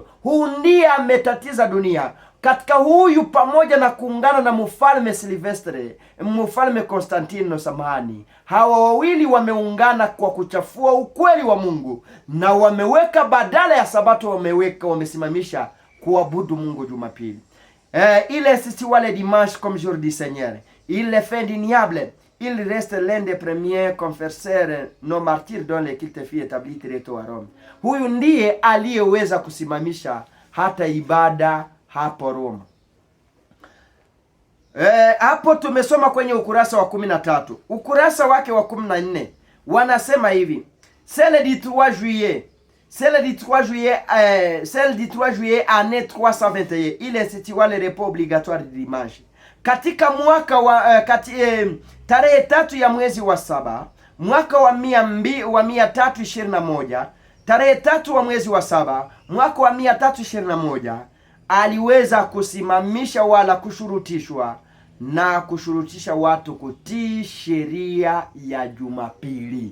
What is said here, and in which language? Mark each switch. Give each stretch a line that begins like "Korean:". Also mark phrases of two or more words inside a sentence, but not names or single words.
Swahili: Huyu ndiye ametatiza dunia. Katika huyu, pamoja na kuungana na mfalme Silvestre, mfalme Konstantino samahani, hawa wawili wameungana kwa kuchafua ukweli wa Mungu, na wameweka badala ya Sabato, wamesimamisha kuabudu Mungu Jumapili.
French: Il institua le dimanche comme jour du Seigneur. Il le fait indéniable. Il reste l'un des premiers confesseurs non martyrs dont le culte fut établi très tôt à Rome.
Swahili: Huyu ndiye aliyeweza kusimamisha hata ibada hapo Roma. Hapo tumesoma kwenye ukurasa wa 13. Ukurasa wake wa 14 wanasema hivi:
French: celle du 3 juillet année 321, il institua le repos obligatoire du dimanche.
Swahili: Katika mwaka wa tarehe 3 ya mwezi wa 7 mwaka wa 321, tarehe 3 wa mwezi wa 7 mwaka wa 321, aliweza kusimamisha wala kushurutishwa na kushurutisha watu kutii sheria ya Jumapili.